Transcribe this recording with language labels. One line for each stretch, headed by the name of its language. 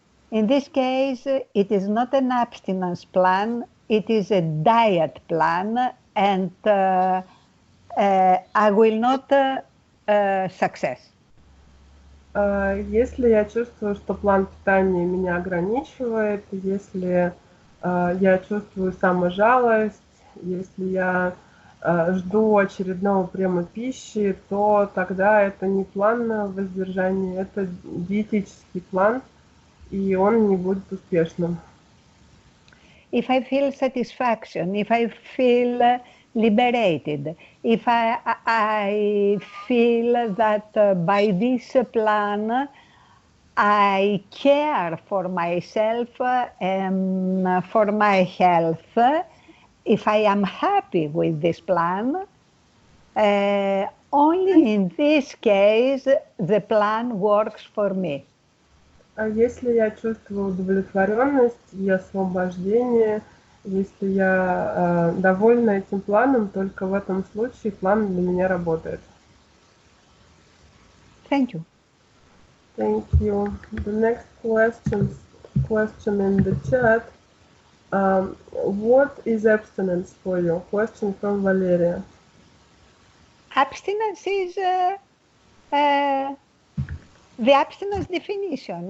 English: in this case, it is not an abstinence plan, it is a diet plan, and I will not success.
Russian: Если я чувствую, что план питания меня ограничивает, если я чувствую саможалость, если я жду очередного приема пищи, то тогда это не план воздержания, это диетический план, и он не будет успешным.
English: If I feel satisfaction, if I feel liberated, if I feel that by this plan I care for myself and for my health, if I am happy with this plan, only in this case the plan works for me.
Russian: Если я чувствую удовлетворенность и освобождение, если я довольна этим планом, только в этом случае план для меня работает.
English: Thank you. Thank you. The next question in the chat. What is abstinence for you? Question from Valeria. Abstinence is the abstinence definition.